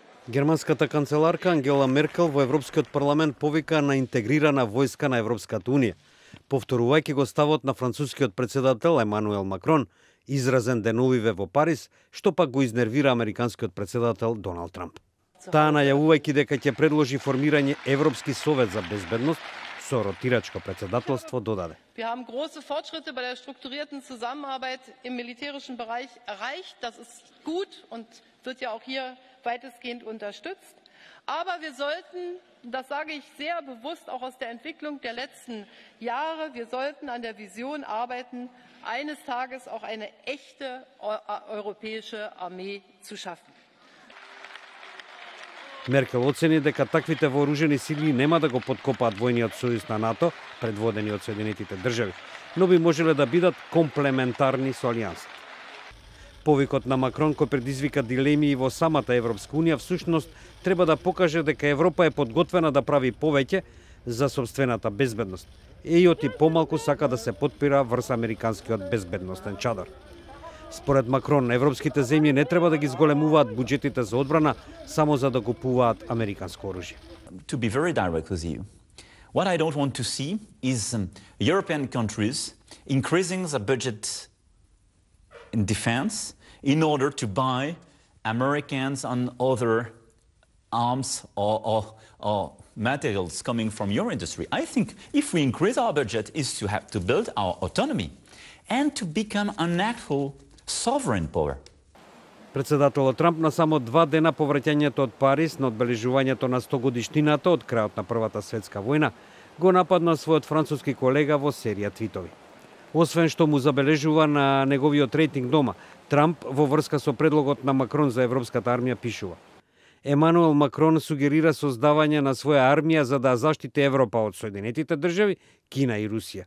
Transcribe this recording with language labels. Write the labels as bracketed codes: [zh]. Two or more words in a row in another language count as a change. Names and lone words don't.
[mk] Германската канцеларка Ангела Меркел во Европскиот парламент повика на интегрирана војска на Европската унија, повторувајќи го ставот на францускиот председател Емануел Макрон, изразен деновиве во Париз, што пак го изнервира американскиот председател Доналд Трамп. Таа најавувајќи дека ќе предложи формирање Европски совет за безбедност со ротирачко председателство додаде. [de] Wir haben große Fortschritte bei der strukturierten Zusammenarbeit im militärischen Bereich erreicht. Das ist gut und wird ja auch hier weitestgehend unterstützt. Aber wir sollten, das sage ich sehr bewusst auch aus der Entwicklung der letzten Jahre, wir sollten an der Vision arbeiten, eines Tages auch eine echte europäische Armee zu schaffen. [mk] Меркел оцени дека таквите вооружени сили нема да го подкопаат војниот сојуз на НАТО, предводени од Соединетите држави, но би можеле да бидат комплементарни со алијансата. Повикот на Макрон, кој предизвика дилеми и во самата Европска унија, всушност треба да покаже дека Европа е подготвена да прави повеќе за сопствената безбедност. ЕИО-ти помалку сака да се потпира врз американскиот безбедностен чадар. Според Макрон, европските земји не треба да ги зголемуваат буџетите за одбрана само за да купуваат американско оружје. [en] To be very direct with you, what I don't want to see is European countries increasing the budget in defense in order to buy Americans and other arms or materials coming from your industry. I think if we increase our budget is to have to build our autonomy and to become an actual sovereign power. [mk] Председателот Трамп на само 2 дена по враќањето од Париз на одбележувањето на 100 годишнината од крајот на Првата светска војна го нападна својот француски колега во серија твитови. Освен што му забележува на неговиот рейтинг дома, Трамп во врска со предлогот на Макрон за Европската армија пишува: Емануел Макрон сугерира создавање на своја армија за да заштити Европа од Соединетите држави, Кина и Русија.